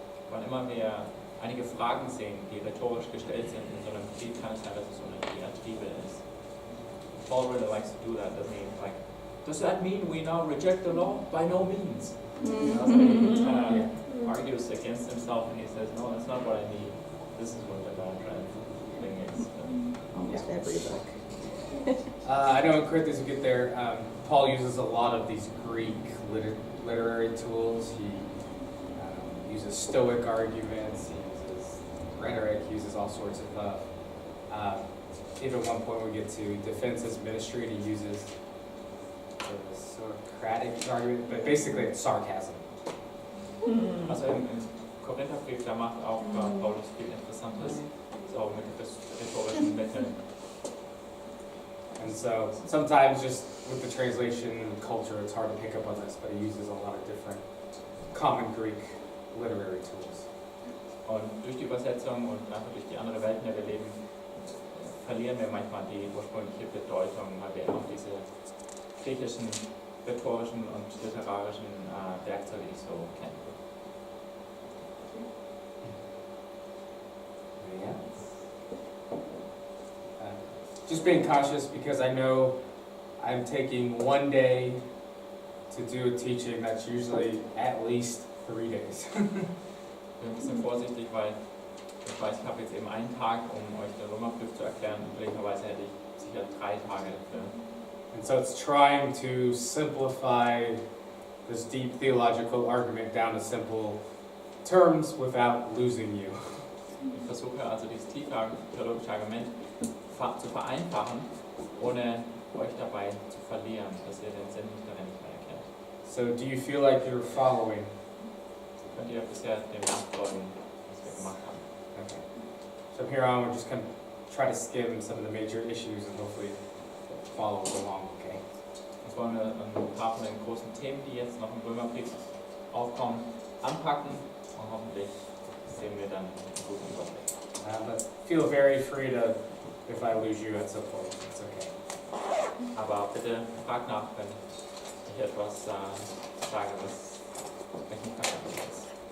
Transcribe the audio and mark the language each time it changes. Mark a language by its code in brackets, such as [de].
[de] Wann immer wir einige Fragen sehen, die rhetorisch gestellt sind in so einem Brief, kann es sein, dass es so eine Diatribe ist. [en] Paul really likes to do that, doesn't he? Like, does that mean we now reject the law? By no means. You know, so he kind of argues against himself and he says, no, that's not what I mean. This is what the diatribe thing is. Almost every book. I know in Corinthians we get there, Paul uses a lot of these Greek literary tools. He uses Stoic arguments, he uses rhetoric, he uses all sorts of even at one point we get to defense his ministry and he uses the Socratic argument, but basically it's sarcasm. [de] Also im Korintherbrief, da macht auch Paulus viel Interessantes, so mit rhetorischen Mitteln. [en] And so sometimes just with the translation and culture, it's hard to pick up on this, but he uses a lot of different common Greek literary tools. [de] Und durch die Übersetzung und einfach durch die andere Welt, in der wir leben, verlieren wir manchmal die ursprüngliche Bedeutung, weil wir auch diese griechischen, rhetorischen und literarischen Werkzeuge nicht so kennen. [en] Anything else? Just being cautious because I know I'm taking one day to do a teaching that's usually at least 3 days. [de] Ich bin ein bisschen vorsichtig, weil ich weiß, ich habe jetzt eben einen Tag, um euch den Römerbrief zu erklären. Möglicherweise hätte ich hier 3 Tage dafür. [en] And so it's trying to simplify this deep theological argument down to simple terms without losing you. [de] Ich versuche also dieses tiefe theologische Argument zu vereinfachen, ohne euch dabei zu verlieren, dass ihr den Sinn darin nicht mehr erkennt. [en] So do you feel like you're following? [de] Könnt ihr bisher dem nachfolgen, was wir gemacht haben? [en] Okay. So from here on, we're just going to try to skim some of the major issues and hopefully follow along, okay? [de] Jetzt wollen wir ein paar von den großen Themen, die jetzt noch im Römerbrief aufkommen, anpacken und hoffentlich sehen wir dann einen guten Überblick. [en] But feel very free to, if I lose you at some point, it's okay. [de] Aber bitte fragt nach, wenn ich etwas sage, was euch nicht verständlich ist.